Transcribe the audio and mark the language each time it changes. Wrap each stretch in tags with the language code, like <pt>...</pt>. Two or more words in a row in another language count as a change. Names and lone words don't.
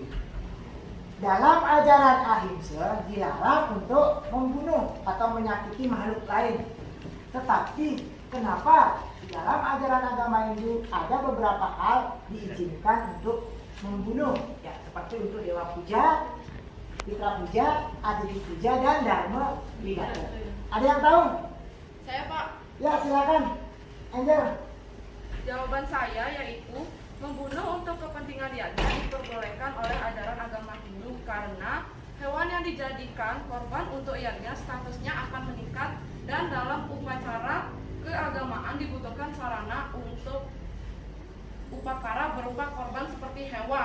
<id>Dalam ajaran ahimsa dilarang untuk membunuh atau menyakiti makhluk lain. Tetapi kenapa di dalam ajaran agama Hindu ada beberapa hal diizinkan untuk membunuh? Ya, seperti untuk dewa puja, Pitra puja, Aditi puja, dan Dharma Widata. Ada yang tahu? Saya Pak, Ya, silakan. Angel. jawaban saya yaitu membunuh untuk kepentingan yajna diperbolehkan oleh ajaran agama Hindu karena hewan yang dijadikan korban untuk yajna statusnya akan meningkat dan dalam upacara keagamaan dibutuhkan sarana untuk upakara berupa korban seperti hewan.</id>